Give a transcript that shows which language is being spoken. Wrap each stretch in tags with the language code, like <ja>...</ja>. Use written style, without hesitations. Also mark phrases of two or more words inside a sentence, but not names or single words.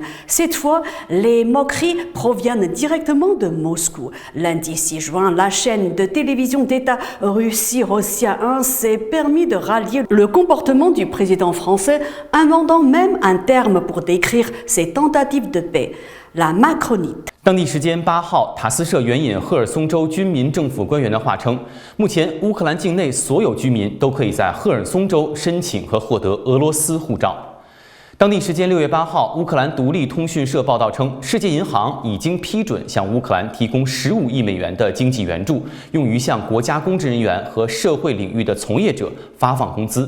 <fr>Cette fois, les moqueries proviennent directement de Moscou. Lundi 6 juin, la chaîne de télévision d'État Russie Rossiya 1 s'est permis de rallier le comportement du président français, inventant même un terme pour décrire ses tentatives de paix. la Macronite.</fr> <zh>当地时间8号，塔斯社援引赫尔松州军民政府官员的话称，目前乌克兰境内所有居民都可以在赫尔松州申请和获得俄罗斯护照。当地时间6月8号，乌克兰独立通讯社报道称，世界银行已经批准向乌克兰提供15亿美元的经济援助，用于向国家公职人员和社会领域的从业者发放工资。</zh>